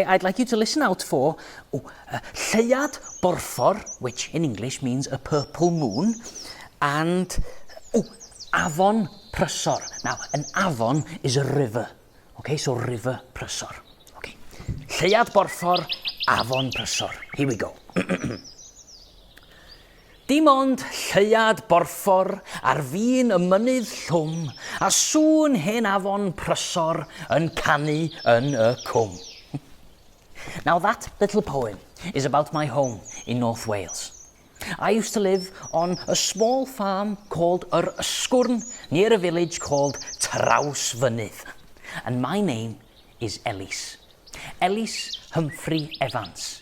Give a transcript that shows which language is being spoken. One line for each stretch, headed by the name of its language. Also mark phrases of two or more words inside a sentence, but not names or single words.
English: I'd like you to listen out for Lleuad Borffor, which in English means a purple moon, and Afon Prysor. Now, an afon is a river, okay? So river Prysor, okay? Lleuad Borffor, Afon Prysor. Here we go.
Welsh: Dim ond lleuad borffor ar fin y mynydd llwm, a sŵn hen afon prysor yn canu yn y cwm.
English: Now that little poem is about my home in North Wales. I used to live on a small farm called Ysgwrn, near a village called Trawsfynydd. And my name is Ellis. Ellis Humphrey Evans.